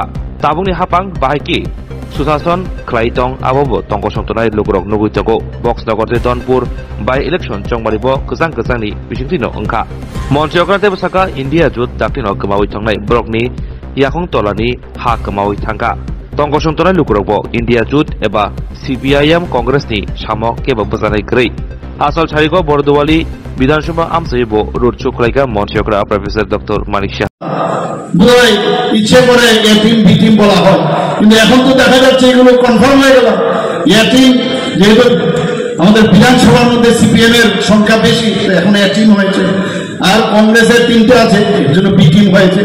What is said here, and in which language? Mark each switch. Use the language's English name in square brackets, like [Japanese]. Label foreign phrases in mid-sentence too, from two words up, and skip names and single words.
[Kok Borok] ताबुंनि हापां बाहायके सुशासन ख्लाइतं आबो तंकसंतनाय लुकुरक नुगुइतगो बक्स नगरते दनपुर बाय इलेक्शन चंबारिबो गोजां गोजांनि बिसिंतिनो अंखा मन्त्रियकरा देबसाका इंडिया जुट दाक्तिनो गमावै थांनाय ब्रकनि याखं तलानि हा गमावै थांगा तंकसंतनाय लुकुरकबो इंडिया जुट एबा सीपीआईएम कांग्रेसनि सामक केबो बजानाय ग्रै आसल छारिगो बरदुवाली विधानसभा आमसैबो रुटचुक लायगा मन्त्रियकरा प्रोफेसर डॉक्टर मानिक शाह [Bangla] বলাই ইচ্ছে করে [English] A-team B-team [Bangla] বলা হয়, কিন্তু এখন তো দেখা যাচ্ছে এগুলো কনফার্ম হয়ে গেল। এটিম যেহেতু আমাদের বিধানসভার মধ্যে সিপিএম এর সংখ্যা বেশি, এখন এটিম হয়েছে, আর কংগ্রেসের 3টে আছে, এর জন্য বিটিম হয়েছে।